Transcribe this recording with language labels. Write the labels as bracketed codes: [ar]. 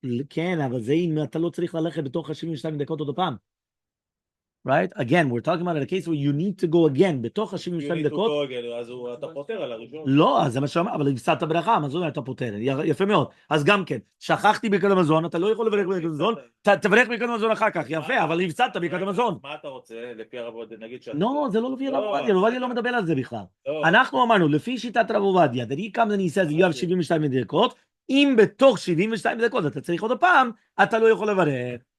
[he] כן, אבל זה אם אתה לא צריך ללכת בתוך ה-72 דקות עוד פעם. [en] Right? Again, we're talking about a case where you need to go again, [he] בתוך ה-72 דקות. אז אתה פותר על הראשון. לא, אז זה מה שאומר, אבל הפסדת ברכה, מה זאת אומרת אתה פותר? יפה מאוד. אז גם כן, שכחתי ברכת המזון, אתה לא יכול לברך ברכת המזון, תברך ברכת המזון אחר כך, יפה, אבל הפסדת ברכת המזון. מה אתה רוצה? לפי הרב עובדיה, נגיד שאתה... לא, זה לא לפי הרב עובדיה, רב עובדיה לא מדבר על זה בכלל. אנחנו אמרנו, לפי שיטת רב עובדיה, [en] that he comes and he says, you have 72 [he] דקות, אם בתוך 72 דקות אתה צריך עוד פעם, אתה לא יכול לברך.